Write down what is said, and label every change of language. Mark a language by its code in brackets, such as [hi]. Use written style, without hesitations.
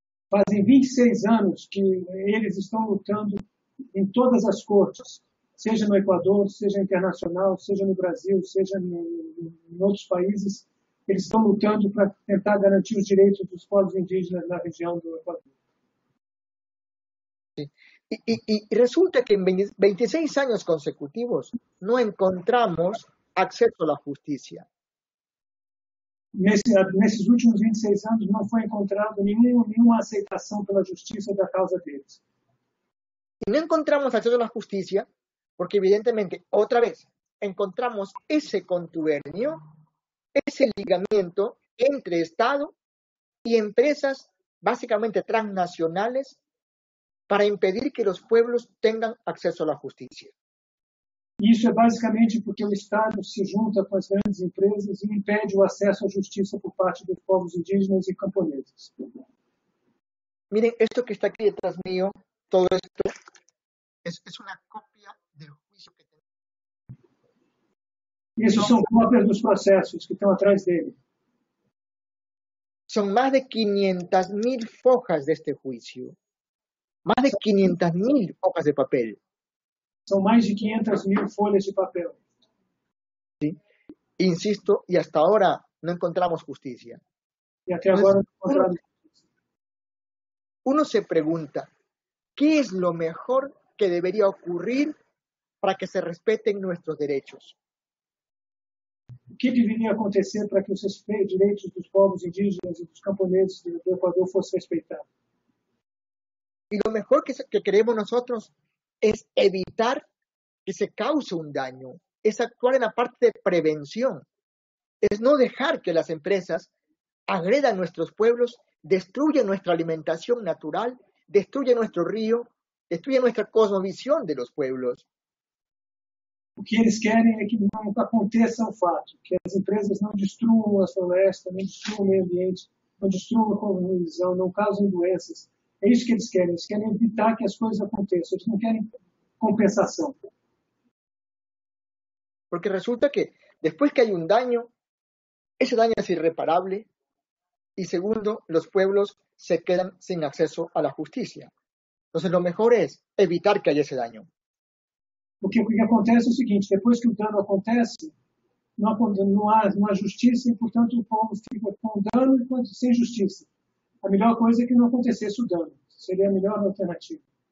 [pt] Fazem 26 anos que eles estão lutando em todas as cortes, seja no Equador, seja internacional, seja no Brasil, seja em outros países, eles estão lutando para tentar garantir os direitos dos povos indígenas na região do Equador. [es] Sí. Y resulta que en 26 años consecutivos no encontramos acceso a la justicia. [pt] Nesses últimos 26 anos não foi encontrado nenhuma aceitação pela justiça da causa deles. [es] Y no encontramos acceso a la justicia porque evidentemente, otra vez, encontramos ese contubernio, ese ligamiento entre Estado y empresas básicamente transnacionales para impedir que los pueblos tengan acceso a la justicia. [pt] Isso é basicamente porque o Estado se junta com as grandes empresas e impede o acesso à justiça por parte dos povos indígenas e camponeses. [es] Miren, esto que está aquí detrás mío, todo esto es una copia del juicio que tenemos. [pt] Isso são cópias dos processos que estão atrás dele. [es] Son más de 500.000 fojas de este juicio. Más de 500.000 hojas de papel. [pt] São mais de 500.000 folhas de papel. [es] ¿Sí? Insisto, y hasta ahora no encontramos justicia. [pt] E até agora não encontraram justiça. [es] Uno se pregunta, ¿qué es lo mejor que debería ocurrir para que se respeten nuestros derechos? [pt] O que deveria acontecer para que os direitos dos povos indígenas e dos camponeses do Equador fossem respeitados? [es] Y lo mejor que queremos nosotros es evitar que se cause un daño, es actuar en la parte de prevención, es no dejar que las empresas agredan nuestros pueblos, destruyan nuestra alimentación natural, destruyan nuestro río, destruyan nuestra cosmovisión de los pueblos. [pt] O que eles querem é que não aconteça o fato, que as empresas não destruam a floresta, não destruam o meio ambiente, não destruam a cosmovisão, não causem doenças. É isso que eles querem evitar que as coisas aconteçam, eles não querem compensação. [es] Porque resulta que después que hay un daño, ese daño es irreparable y segundo, los pueblos se quedan sin acceso a la justicia. Entonces, lo mejor es evitar que haya ese daño. [pt] Porque o que acontece é o seguinte, depois que o dano acontece, não há justiça e, portanto, o povo fica com dano e sem justiça. A melhor coisa é que não acontecesse o dano. Seria a melhor alternativa.